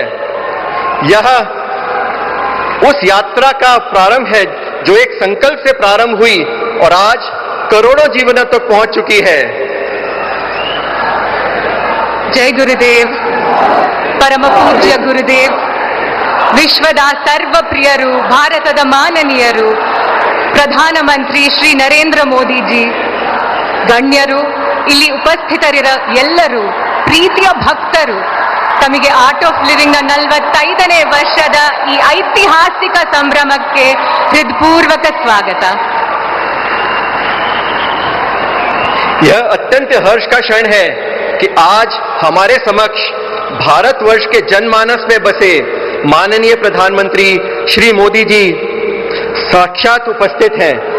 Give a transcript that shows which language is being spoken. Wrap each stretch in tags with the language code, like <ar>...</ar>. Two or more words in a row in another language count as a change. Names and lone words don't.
<hi>यह उस यात्रा का प्रारंभ है जो एक संकल्प से प्रारंभ हुई और आज करोड़ों जीवनों तक पहुंच चुकी है। जय गुरुदेव। परम पूज्य गुरुदेव,</hi> <kn>ವಿಶ್ವದ ಸರ್ವಪ್ರಿಯರು, ಭಾರತದ ಮಾನನೀಯರು, ಪ್ರಧಾನಮಂತ್ರಿ ಶ್ರೀ ನರೇಂದ್ರ ಮೋದಿಜಿ, ಗಣ್ಯರು, ಇಲ್ಲಿ ಉಪಸ್ಥಿತರಿರ ಎಲ್ಲರೂ, ಪ್ರೀತಿಯ ಭಕ್ತರು, ತಮಗೆ ಆರ್ಟ್ ಆಫ್ ಲಿವಿಂಗ್ ನ 45ನೇ ವರ್ಷದ ಈ ಐತಿಹಾಸಿಕ ಸಂಭ್ರಮಕ್ಕೆ ಹೃತ್ಪೂರ್ವಕ ಸ್ವಾಗತ।</kn> <hi>यह अत्यंत हर्ष का क्षण है कि आज हमारे समक्ष भारतवर्ष के जनमानस में बसे माननीय प्रधानमंत्री श्री मोदी जी साक्षात उपस्थित हैं।</hi>